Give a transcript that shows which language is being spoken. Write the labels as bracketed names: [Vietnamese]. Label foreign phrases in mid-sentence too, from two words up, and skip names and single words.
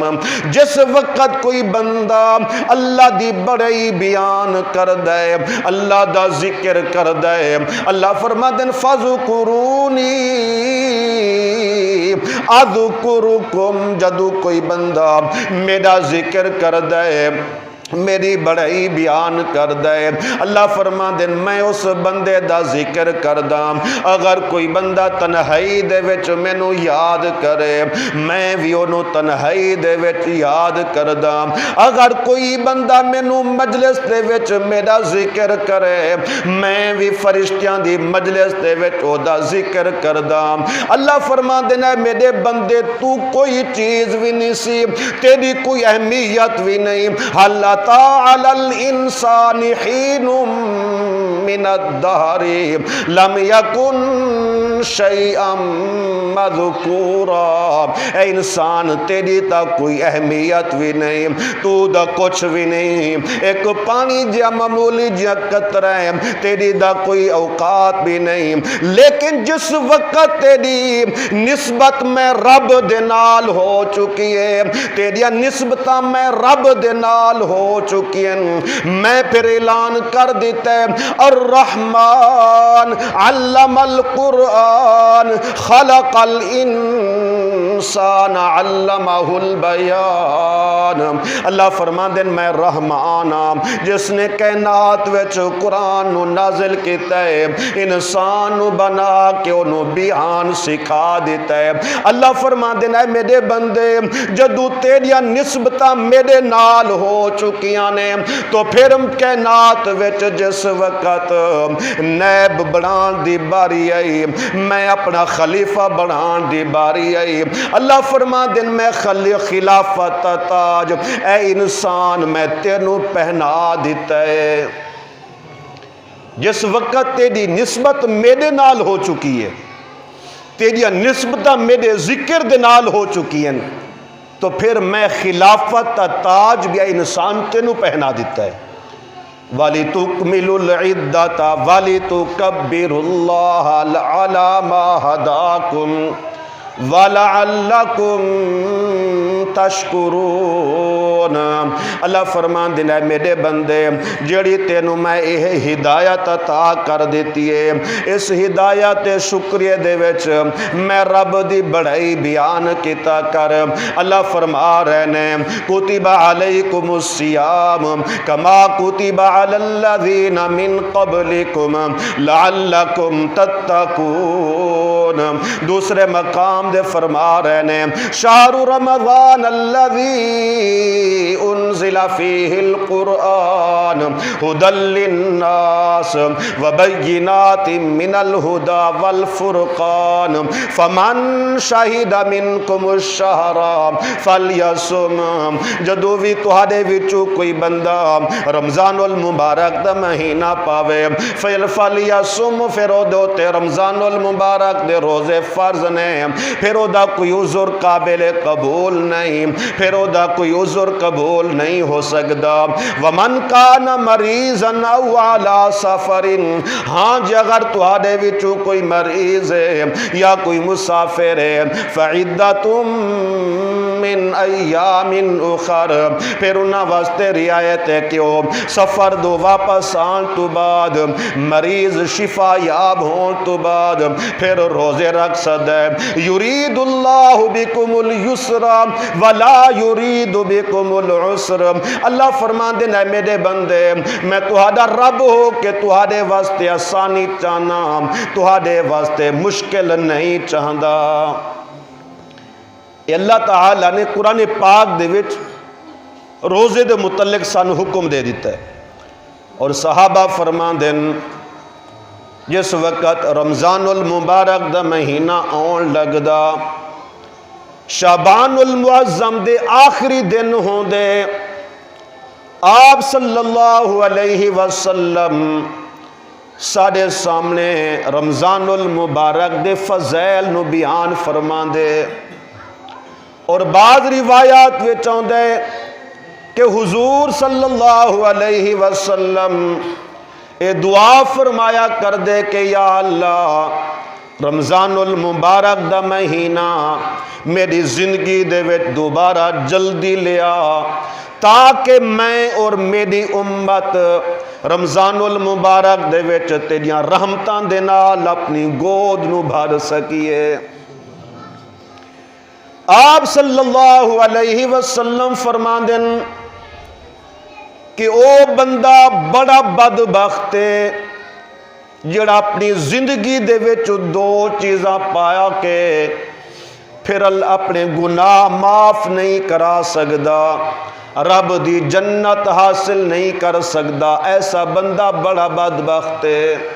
[Punjabi] جس وقت کوئی بندہ اللہ دی بڑائی بیان کر دے، اللہ دا ذکر کر دے، اللہ فرما دیں [Arabic] فَذْكُرُونِي اذکرکم [Punjabi] جدو کوئی بندہ میرا ذکر کر دے میری بڑائی بیان کر دے اللہ فرما دین میں اس بندے دا ذکر کردہ اگر کوئی بندہ تنہائی دے وچ مینوں یاد کرے میں بھی انہوں تنہائی دے وچ یاد کردہ اگر کوئی بندہ مینوں مجلس دے وچ میرا ذکر کرے میں بھی فرشتیاں دی مجلس دے وچ او دا ذکر کردہ اللہ فرما دینا میرے بندے تو کوئی چیز بھی نہیں سی تیری کوئی اہمیت بھی نہیں اللہ تعالی [Arabic] الانسان حین من الدہر لم یکن شیئا [Punjabi] مذکورا اے انسان تیری تا کوئی اہمیت بھی نہیں تو دا کچھ بھی نہیں ایک پانی جا معمولی جا قطرہ ہے تیری دا کوئی اوقات بھی نہیں لیکن جس وقت تیری نسبت میں رب دنال ہو چکی ہے تیری نسبتہ میں رب دنال ہو چکی ہیں میں پھر اعلان کر دیتا ہے [Arabic] الرحمن علم القرآن خلق الانسان علمہ البیان [Punjabi] اللہ فرما دین میں رحمان جس نے کائنات وچ قرآن نازل کیتا ہے انسان بنا کے انہوں بیان سکھا دیتا ہے اللہ فرما دینا ہے میرے بندے جدو تیریاں نسبتاں میرے نال ہو چکیاں نے تو پھر کائنات وچ جس وقت نیب بنان دی باری آئی میں اپنا خلیفہ بنان دی باری آئی اللہ فرما دن میں خلافت تاج اے انسان میں تینوں پہنا دیتا ہے جس وقت تیری نسبت میرے نال ہو چکی ہے تیری نسبتہ میرے ذکر دے نال ہو چکی ہیں تو پھر میں خلافت تاج بھی انسان تینوں پہنا دیتا ہے [Arabic] وَلِتُكْمِلُوا الْعِدَّةَ وَلِتُكَبِّرُوا اللَّهَ عَلَى مَا هَدَاكُمْ وَلَعَلَّكُمْ [Punjabi] تَشْكُرُونَ اللہ فرمان دینا ہے میرے بندے جڑی تینوں میں یہ ہدایت عطا کر دیتی ہے اس ہدایت شکریہ دے وچ میں رب دی بڑائی بیان کیتا کر اللہ فرما رہے نے [Arabic] کتب علیکم الصیام کما کتب علی الذین من قبلکم لعلکم تتقون [Punjabi] دوسرے مقام دے فرما رہے نے [Arabic] شہر رمضان الذی انزل فیہ القرآن ہدی للناس وبینات من الہدی والفرقان فمن شہد منکم الشہر فلیصم [Punjabi] جدو بھی تہاڈے وچوں کوئی بندہ رمضان المبارک دا مہینہ پاوے فلیصم پھر او دوتے رمضان المبارک دے روزے فرض نے پھر او دا کوئی عذر قابل قبول نہیں پھر او دا کوئی عذر قبول نہیں ہو سکتا [Arabic] ومن کان مریضا او علی [Punjabi] سفر ہاں جی اگر تہاڈے وچوں کوئی مریض ہے یا کوئی مسافر ہے [Arabic] فعدۃ من ایام اخر [Punjabi] پھر انہاں واسطے رعایت ہے کہ وہ سفر دو واپس آن تو بعد مریض شفا یاب ہون تو بعد پھر روزے رکھ سکتا ہے [Arabic] یرید اللہ بکم اليسر ولا یرید بکم العسر [Punjabi] اللہ فرمان دینا ہے میرے بندے میں تہاڈا رب ہو کہ تہاڈے واسطے آسانی چاہنا تہاڈے واسطے مشکل نہیں چاہندا اللہ تعالیٰ نے قرآن پاک دے وچ روزے دے متعلق سانو حکم دے دیتا ہے اور صحابہ فرمان دین جس وقت رمضان المبارک دا مہینہ آن لگدا شعبان المعظم دے آخری دن ہوں دے آپ [Arabic] صلی اللہ علیہ وسلم [Punjabi] سارے سامنے رمضان المبارک دے فضائل نو بیان فرمان دے اور بعض روایات وچ آندے کہ حضور صلی [Arabic] اللہ علیہ وسلم [Punjabi] اے دعا فرمایا کر دے کہ یا اللہ رمضان المبارک دا مہینہ میری زندگی دے وچ دوبارہ جلدی لیا تاکہ میں اور میری امت رمضان المبارک دے وچ تیریاں رحمتاں دے نال اپنی گود نو بھر سکیے آپ [Arabic] صلی اللہ علیہ وسلم [Punjabi] فرماندے کہ او بندہ بڑا بدبخت ہے جڑا اپنی زندگی دے وچ دو چیزاں پایا کہ پھر اپنے گناہ معاف نہیں کرا سکدا، رب دی جنت حاصل نہیں کر سکدا، ایسا بندہ بڑا بدبخت ہے۔